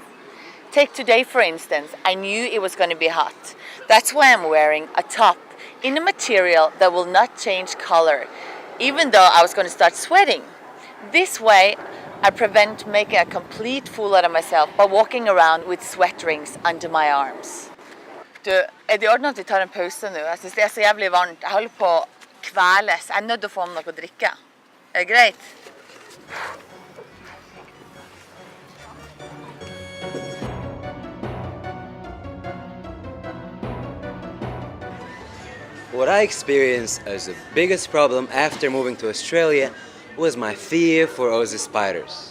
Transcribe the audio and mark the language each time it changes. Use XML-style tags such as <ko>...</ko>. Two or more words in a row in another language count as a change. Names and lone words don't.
<en>Take today for instance, I knew it was going to be hot. That's why I'm wearing a top in a material that will not change color, even though I was going to start sweating. This way, I prevent making a complete fool out of myself by walking around with sweat rings under my arms.</en> <no>Du, det i orden at vi tar en pause nå? Jeg synes det så jævlig varmt. Jeg holder på å kveles. Jeg nødt til å få meg noe å drikke. Det greit?</no> <en>What I experienced as the biggest problem after moving to Australia was my fear for Aussie spiders.</en>